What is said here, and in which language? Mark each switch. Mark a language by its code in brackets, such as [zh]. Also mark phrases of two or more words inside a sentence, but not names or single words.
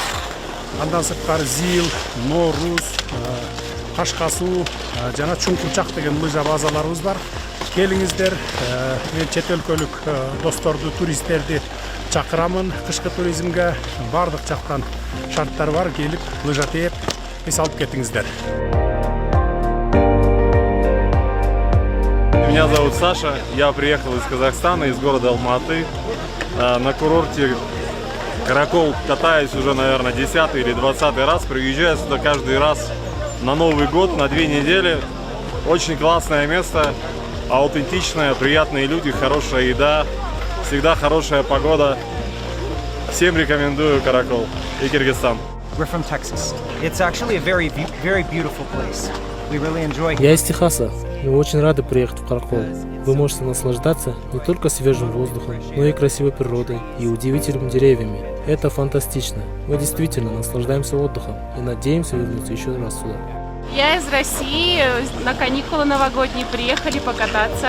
[ky] Андан сырткары Зил, Нооруз, Кашкасуу жана Чуңкурчак деген лыжа базаларыбыз бар. Келиңиздер, мен чет өлкөлүк досторду, туристтерди чакырамын кышкы туризмге. Бардык жактан шарттар бар, келип лыжа тээп эс алып кетиңиздер. [ru] Меня зовут Саша, я приехал из Казахстана, из города Алматы. На курорте Каракол катаюсь уже, наверное, 10-й или 20-й раз. Приезжаю сюда каждый раз на Новый год, на 2 недели. Очень классное место, аутентичное, приятные люди, хорошая еда, всегда хорошая погода. Всем рекомендую Каракол и Кыргызстан. [en] We're from Texas. It's actually a very beautiful place. We really enjoy. [ru] Я из Техаса. Мы очень рады приехать в Каракол. Вы можете наслаждаться не только свежим воздухом, но и красивой природой и удивительными деревьями. Это фантастично. Мы действительно наслаждаемся отдыхом и надеемся вернуться еще раз сюда. Я из России, на каникулы новогодние приехали покататься.